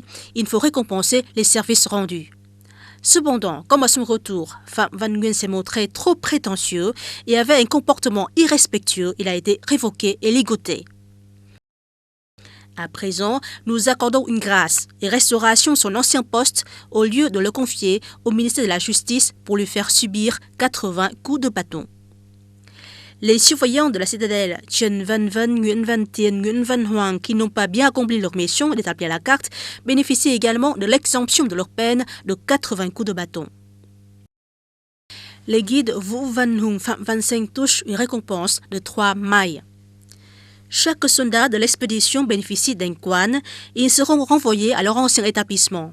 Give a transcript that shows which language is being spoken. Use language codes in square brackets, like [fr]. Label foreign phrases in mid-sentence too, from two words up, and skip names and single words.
[fr] Il faut récompenser les services rendus. Cependant, comme à son retour, Phạm Văn Nguyên s'est montré trop prétentieux et avait un comportement irrespectueux, il a été révoqué et ligoté. À présent, nous accordons une grâce et restauration son ancien poste au lieu de le confier au ministère de la Justice pour lui faire subir 80 coups de bâton. Les surveillants de la citadelle Trần Văn Vân, Nguyễn Văn Tiền, Nguyễn Văn Hoàng qui n'ont pas bien accompli leur mission d'établir la carte bénéficient également de l'exemption de leur peine de 80 coups de bâton. Les guides Vũ Văn Hùng, Phạm Văn Seng touchent une récompense de 3 mailles. Chaque soldat de l'expédition bénéficie d'un quan et ils seront renvoyés à leur ancien établissement.